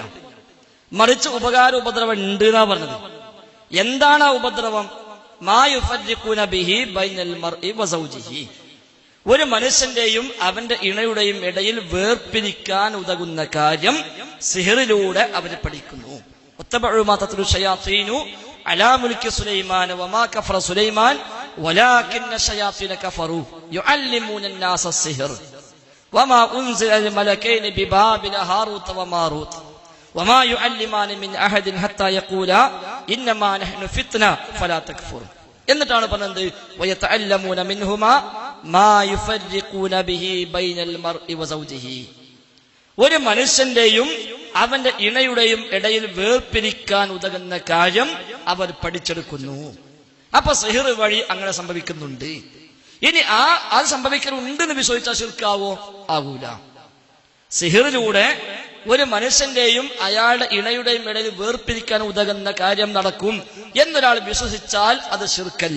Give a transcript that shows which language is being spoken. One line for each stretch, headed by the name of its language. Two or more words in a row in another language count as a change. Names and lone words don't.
Malayalam: മറിച്ച് ഉപദ്രവം ഉണ്ട് എന്നാ പറഞ്ഞത്. എന്താണ് ആ ഉപദ്രവം? ഒരു മനുഷ്യന്റെയും അവന്റെ ഇണയുടെയും ഇടയിൽ വേർപിരിക്കാൻ ഉതകുന്ന കാര്യം സിഹറിലൂടെ അവർ പഠിക്കുന്നു.
Arabic: وما يعلمان من أحد حتى يقولا إنما نحن فتنة فلا تكفر.
Malayalam: എന്നിട്ടാണ് പറഞ്ഞത്
Arabic: ويتعلمون منهما ما يفرقون به بين المرء وزوجه.
Malayalam: ഒരു മനുഷ്യന്റെയും അവന്റെ ഇണയുടെയും ഇടയിൽ വേർപിരിക്കാൻ ഉതകുന്ന കാര്യം അവർ പഠിച്ചെടുക്കുന്നു. അപ്പൊ സിഹിർ വഴി അങ്ങനെ സംഭവിക്കുന്നുണ്ട്. ഇനി അത് സംഭവിക്കുന്നുണ്ടെന്ന് വിശ്വസിച്ചാൽ ശിർക്കാവോ? ആകൂല. സിഹിറിലൂടെ ഒരു മനുഷ്യന്റെയും അയാളുടെ ഇണയുടെയും ഇടയിൽ വേർപിരിക്കാൻ ഉതകുന്ന കാര്യം നടക്കും എന്നൊരാൾ വിശ്വസിച്ചാൽ അത് ശിർക്കല്ല.